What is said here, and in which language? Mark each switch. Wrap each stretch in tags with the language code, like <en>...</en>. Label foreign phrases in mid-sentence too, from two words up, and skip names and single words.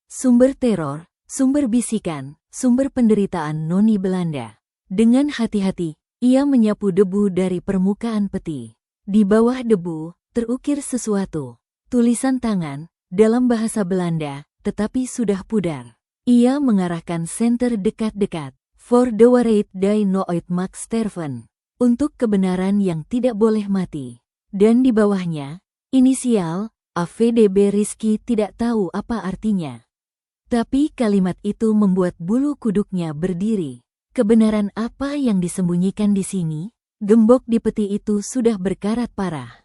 <id>Sumber teror, sumber bisikan, sumber penderitaan noni Belanda. Dengan hati-hati, ia menyapu debu dari permukaan peti. Di bawah debu, terukir sesuatu. Tulisan tangan, dalam bahasa Belanda, tetapi sudah pudar. Ia mengarahkan senter dekat-dekat.</id> <nl>For the waarheid die nooit mag sterven.</nl> <id>Untuk kebenaran yang tidak boleh mati. Dan di bawahnya, inisial, AVDB. Rizky tidak tahu apa artinya. Tapi kalimat itu membuat bulu kuduknya berdiri. Kebenaran apa yang disembunyikan di sini? Gembok di peti itu sudah berkarat parah.</id>